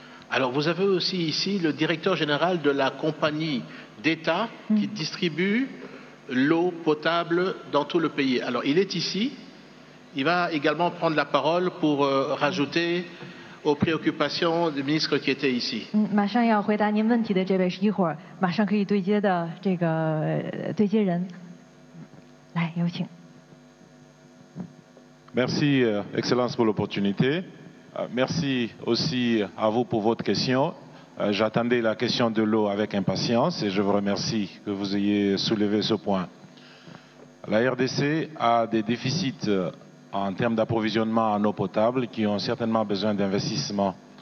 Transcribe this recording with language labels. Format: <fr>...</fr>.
<fr>Alors, vous avez aussi ici le directeur général de la compagnie d'État qui distribue l'eau potable dans tout le pays. Alors, il est ici. Il va également prendre la parole pour rajouter aux préoccupations du ministre qui était ici.</fr> <zh>马上要回答您问题的这位是一会儿马上可以对接的这个对接人，来有请。</zh> <fr>Merci, Excellence, pour l'opportunité. Merci aussi à vous pour votre question. J'attendais la question de l'eau avec impatience et je vous remercie que vous ayez soulevé ce point. La RDC a des déficits en termes d'approvisionnement en eau potable qui ont certainement besoin d'investissement.</fr>